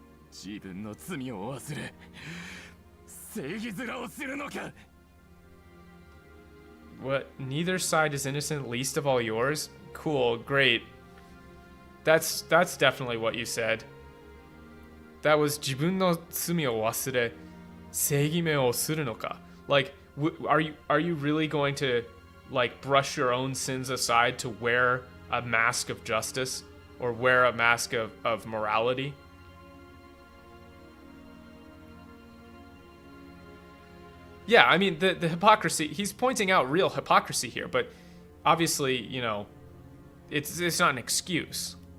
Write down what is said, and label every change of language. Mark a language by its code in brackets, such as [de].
[ja] 自分の罪を忘れ正義面をするのか。 [en] What? Neither side is innocent, least of all yours? Cool, great. That's definitely what you said. That was [ja] 自分の罪を忘れ正義面をするのか. [en] Like, are you really going to like brush your own sins aside to wear a mask of justice or wear a mask of morality? Yeah, I mean, the hypocrisy, he's pointing out real hypocrisy here, but obviously, you know, it's not an excuse.